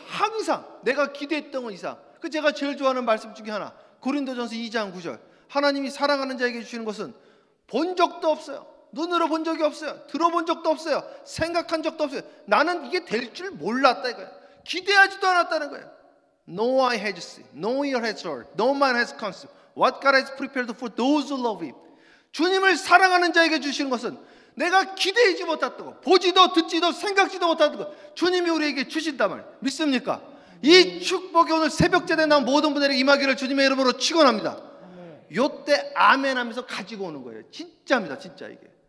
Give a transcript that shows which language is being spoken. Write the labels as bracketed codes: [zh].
[ko] 항상 내가 기대했던 것 이상. 그 제가 제일 좋아하는 말씀 중에 하나, 고린도전서 2장 9절. 하나님이 사랑하는 자에게 주시는 것은 본 적도 없어요. 눈으로 본 적이 없어요. 들어본 적도 없어요. 생각한 적도 없어요. 나는 이게 될 줄 몰랐다 이거예요. 기대하지도 않았다는 거예요. [en] No eye has seen, no ear has heard, no man has conceived what God has prepared for those who love Him. [ko] 주님을 사랑하는 자에게 주시는 것은 내가 기대하지 못했던 것, 보지도 듣지도 생각지도 못했던 것, 주님이 우리에게 주신단 말이에요. 믿습니까? 이 축복이 오늘 새벽제대에 나온 모든 분들에게 임하기를 주님의 이름으로 축원합니다. 요때 아멘 하면서 가지고 오는 거예요. 진짜입니다. 진짜 이게.